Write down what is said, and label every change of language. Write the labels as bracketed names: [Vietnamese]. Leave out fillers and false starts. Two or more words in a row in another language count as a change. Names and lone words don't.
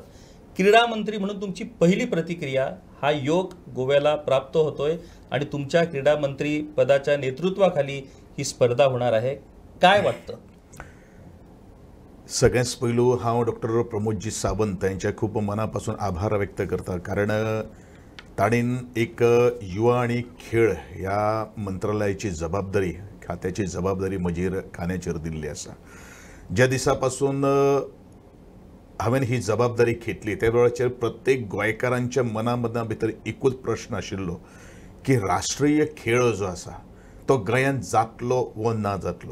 [Marathi] क्रीडा मंत्री म्हणून तुमची पहिली प्रतिक्रिया, हा योग गोव्याला प्राप्त होतोय आणि तुमच्या क्रीडा मंत्री पदाच्या नेतृत्वाखाली ही स्पर्धा होणार आहे, काय वाटतं? [Konkani] सगळ्यात पहिलो हांव डॉक्टर प्रमोदजी सावंत यांच्या खूप मनापासून आभार व्यक्त करता, कारण ताणीन एक युवा आणि खेळ ह्या मंत्रालयाची जबाबदारी, खात्याची जबाबदारी म्हजेर खांद्याचेर दिल्ली आसा. ज्या दिसापासून हांवें ही जबाबदारी घेतली त्या वेळाचेर प्रत्येक गोंयकारांच्या मना भितर एकूच प्रश्न आशिल्लो की राष्ट्रीय खेळ जो आसा तो गोंयांत जातलो वा ना जातलो.